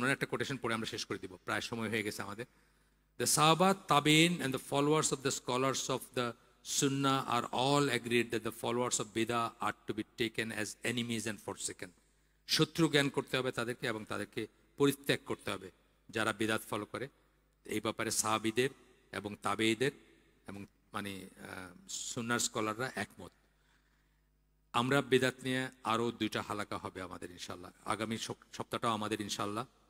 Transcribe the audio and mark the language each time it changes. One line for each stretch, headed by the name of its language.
Bangla: ওনার একটা কোটেশন পড়ে আমরা শেষ করে দিব, প্রায় সময় হয়ে গেছে আমাদের।
English: The Sahaba, Tabi'in and the followers of the scholars of the Sunnah are all agreed that the followers of Bidah are to be taken as enemies and forsaken.
Bangla: শত্রু জ্ঞান করতে হবে তাদেরকে, এবং তাদেরকে পরিত্যাগ করতে হবে যারা বিদাত ফলো করে। এই ব্যাপারে সাহাবীদের এবং তাবেঈদের এবং মানে সুন্নাহর স্কলাররা একমত। আমরা বিদাত নিয়ে আরও 2টা হালাকা হবে আমাদের ইনশাল্লাহ, আগামী সপ্তাহটাও আমাদের ইনশাল্লাহ।